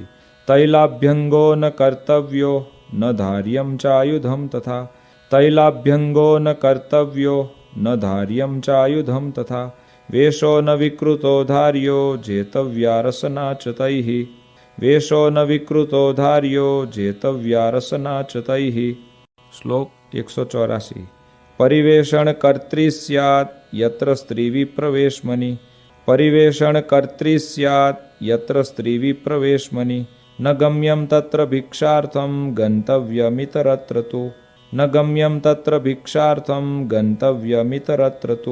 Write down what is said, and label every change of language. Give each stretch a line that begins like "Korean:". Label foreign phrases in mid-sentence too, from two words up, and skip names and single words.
Sanskrit: तैलाभ्यंगो न कर्तव्यो न धार्यं चायुधं तथा तैलाभ्यंगो न कर्तव्यो न धार्यं चायुधं तथा वेशो न विकृतो धार्यो जेतव्या रसना च तैः वेशो न विकृतो धार्यो जेतव्या रसना च तैः।
Gujarati: શ્લોક
Sanskrit: 184 परिवेषण कर्त्री स्यात् यत्र स्त्रीविप्रवेशमनी परिवेषण कर्त्री स्यात् यत्र स्त्रीविप्रवेशमनी न गम्यं तत्र भिक्षार्थं गंतव्यमितरत्र तु न गम्यं तत्र भिक्षार्थं गंतव्यमितरत्र तु